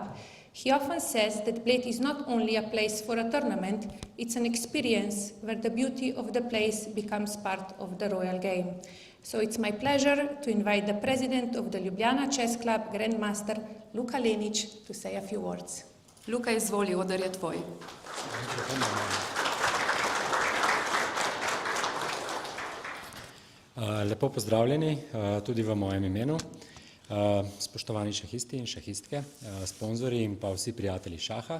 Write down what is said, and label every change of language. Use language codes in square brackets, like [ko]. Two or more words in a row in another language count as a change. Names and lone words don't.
[en] He often says that Bled is not only a place for a tournament, it's an experience where the beauty of the place becomes part of the royal game. So it's my pleasure to invite the President of the Ljubljana Chess Club, Grandmaster Luka Lenič, to say a few words. [sl] Luka, izvoli, oder je tvoj. Lepo pozdravljeni tudi v mojem imenu. Spoštovani šahisti in šahistke, sponzorji in pa vsi prijatelji šaha.